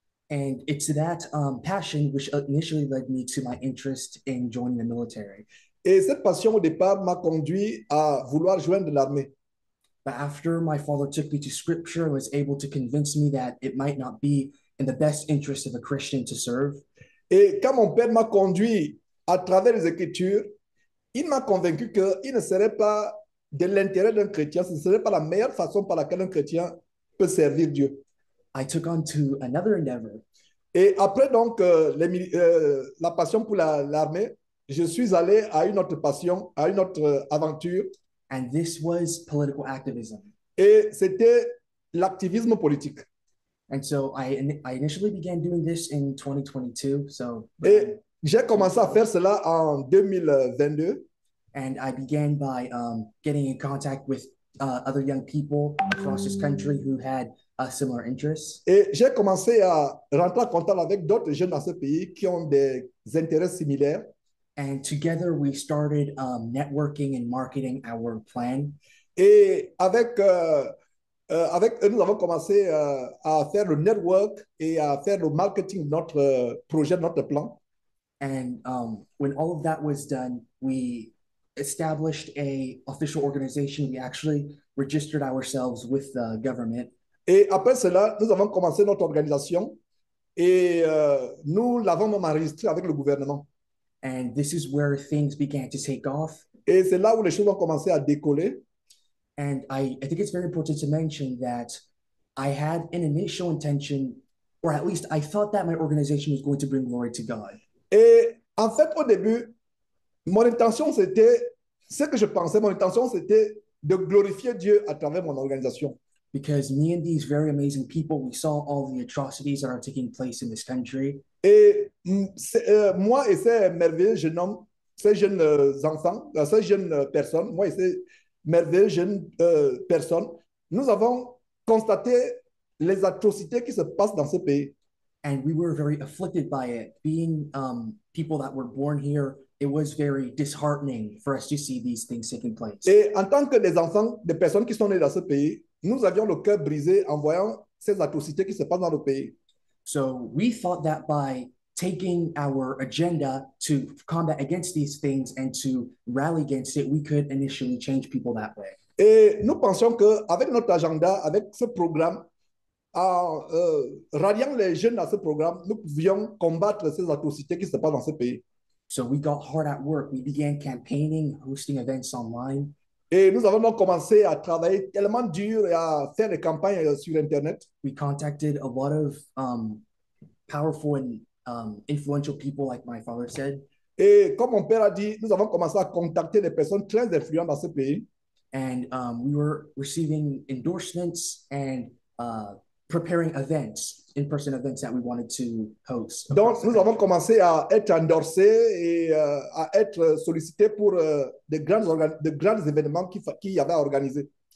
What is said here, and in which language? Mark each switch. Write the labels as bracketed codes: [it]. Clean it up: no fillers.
[en] And it's that passion which initially led me to my interest in joining the military. [fr] Et cette passion au départ m'a conduit à vouloir joindre l'armée. [en] But after my father took me to scripture and was able to convince me that it might not be in the best interest of a Christian to serve. [fr] Et quand mon père m'a conduit à travers les Écritures, il m'a convaincu qu'il ne serait pas de l'intérêt d'un chrétien, ce ne serait pas la meilleure façon par laquelle un chrétien peut servir Dieu. [en] I took on to another endeavor. [fr] Et après donc la passion pour l'armée, je suis allé à une autre passion, à une autre aventure. [en] And this was political activism. [fr] Et c'était l'activisme politique. [en] And so I initially began doing this in 2022. So [fr] Et j'ai commencé à faire cela en 2022. [en] and I began by getting in contact with other young people across this country who had similar interests. [fr] Et j'ai commencé à rentrer en contact avec d'autres jeunes dans ce pays qui ont des intérêts similaires. [en] And together we started networking and marketing our plan. [fr] Et avec avec eux, nous avons commencé à faire le network et à faire le marketing de notre projet, de notre plan. [en] And when all of that was done, we established a official organization. We actually registered ourselves with the government. [fr] Et après cela, nous avons commencé notre organisation et nous l'avons même enregistré avec le gouvernement. [en] And this is where things began to take off. [fr] Et c'est là où les choses ont commencé à décoller. [en] And I think it's very important to mention that I had an initial intention, or at least I thought that my organization was going to bring glory to God. [fr] Et en fait, au début, mon intention, c'était, ce que je pensais, mon intention, c'était de glorifier Dieu à travers mon organisation. [en] Because me and these very amazing people, we saw all the atrocities that are taking place in this country. [fr] Et moi et ces merveilleux jeunes hommes, ces jeunes enfants, ces jeunes personnes, moi et ces merveilleux jeunes personnes, nous avons constaté les atrocités qui se passent dans ce pays. [en] And we were very afflicted by it. Being people that were born here, it was very disheartening for us to see these things taking place. [fr] Et en tant que des enfants, des personnes qui sont nées dans ce pays, nous avions le cœur brisé en voyant ces atrocités qui se passent dans le pays. [en] So we thought that by taking our agenda to combat against these things and to rally against it, we could initially change people that way. [fr] Et nous pensions qu'avec notre agenda, avec ce programme, en ralliant les jeunes à ce programme, nous pouvions combattre ces atrocités qui se passent dans ce pays. [en] So we got hard at work. We began campaigning, hosting events online. [fr] Et nous avons donc commencé à travailler tellement dur et à faire des campagnes sur Internet. [en] We contacted a lot of powerful and influential people, like my father said. [fr] Et comme mon père a dit, nous avons commencé à contacter des personnes très influentes dans ce pays. [en] And we were receiving endorsements and preparing events, in-person events that we wanted to host. [fr] Donc, nous avons commencé à être endorsés et à être sollicités pour de grands événements qu'il y avait à organiser.